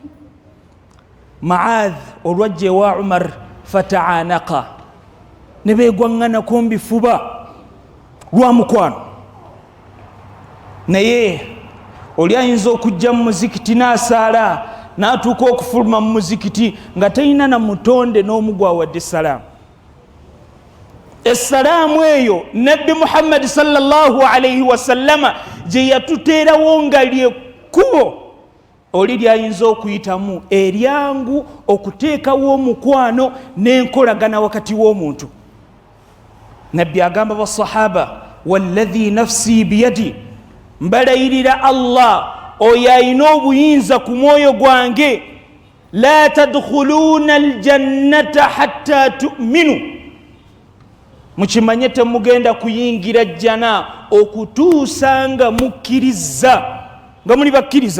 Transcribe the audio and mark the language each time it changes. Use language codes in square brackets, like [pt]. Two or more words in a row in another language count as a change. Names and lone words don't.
[lg] Maadh olwajja ewa Umar fataanaka, ne beegwaŋŋanako mbifuba lwa mukwano. Naye oli ayinza okujja mu muzikiti n'asaala n'atuuka okufuluma mu muzikiti nga talina na mutonde n'omu gwawadde essalaamu. Essalaamu eyo nabbi Muhammad [ar] صلى الله عليه وسلم [lg] gye yatuteerawo nga lyekkubo oli lyayinza okuyitamu eryangu okuteekawo omukwano n'enkolagana wakati w'omuntu. Nabbi agamba basahaba, [ar] والذي نفسي بيده, [lg] mbalayirira Allah oyo ayina obuyinza ku mwoyo gwange, [ar] لا تدخلون الجنة حتى تؤمنوا, [lg] mukimanye temugenda kuyingira jjana okutuusa nga mukkiriza, nga muli bakkiriza.